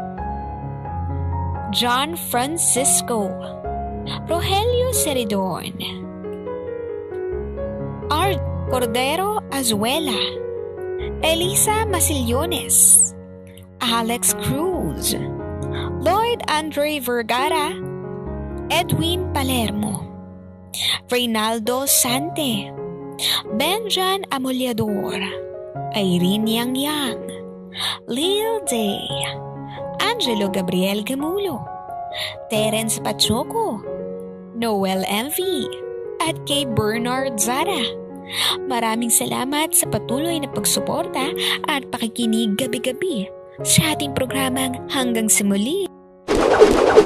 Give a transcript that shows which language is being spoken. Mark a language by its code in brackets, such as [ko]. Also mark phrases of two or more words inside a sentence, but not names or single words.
[tl] John Francisco, Rogelio Seridon, Art Cordero Azuela, Elisa Masillones, Alex Cruz, Lloyd Andre Vergara, Edwin Palermo, Reynaldo Sante, Benjan Amollador, Irene Yang Yang, Lil Day, Angelo Gabriel Gamulo, Terence Pachoco, Noel MV, at kay Bernard Zara. Maraming salamat sa patuloy na pagsuporta at pakikinig gabi-gabi sa ating programang Hanggang sa Muli.